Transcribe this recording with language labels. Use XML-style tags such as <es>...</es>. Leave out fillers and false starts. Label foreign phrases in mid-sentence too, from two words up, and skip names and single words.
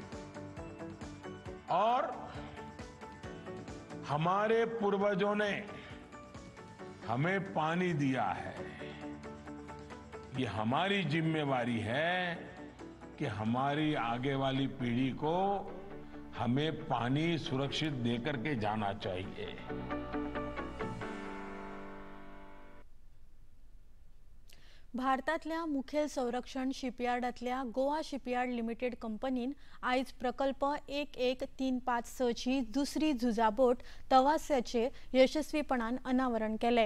<hi>और हमारे पूर्वजों ने हमें पानी दिया है, ये हमारी जिम्मेवारी है कि हमारी आगे वाली पीढ़ी को हमें पानी सुरक्षित देकर के जाना चाहिए।</hi> <kok>भारतातल्या मुखेल संरक्षण शिपयार्डातल्या गोवा शिपयार्ड लिमिटेड कंपनीन आयज प्रकल्प 11356 ची दुसरी झुजाबोट तवास्याचे यशस्वीपणान अनावरण केले।</kok>